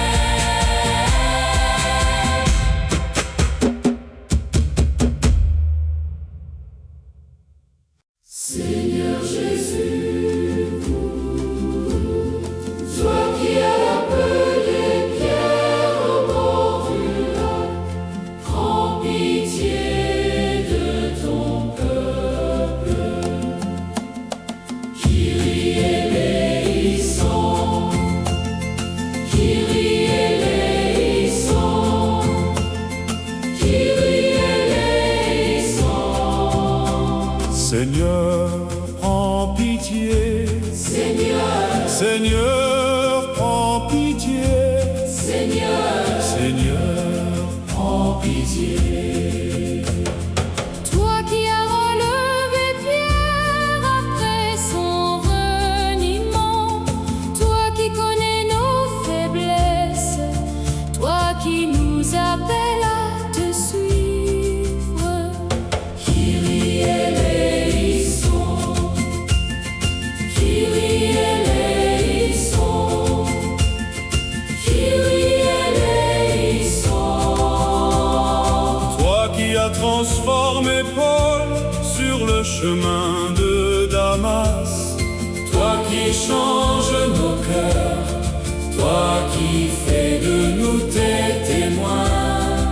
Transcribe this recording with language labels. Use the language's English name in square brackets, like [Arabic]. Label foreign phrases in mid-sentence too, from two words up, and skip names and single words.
[French] Seigneur Jésus, toi qui as appelé Pierre au bord du lac, prends pitié de ton peuple. [Greek] Kyrie eleison, Kyrie eleison, Kyrie eleison. [French] Seigneur, prends pitié. Seigneur, Seigneur, prends pitié. Seigneur, Seigneur, prends pitié. Toi qui as relevé Pierre après son reniement, toi qui connais nos faiblesses, toi qui nous appelles à te suivre. [Greek] Kyrie eleison, Kyrie eleison, Kyrie eleison. [French] toi qui as transformé Paul sur le chemin de Damas, Toi qui changes nos cœurs, toi qui fais de nous tes témoins.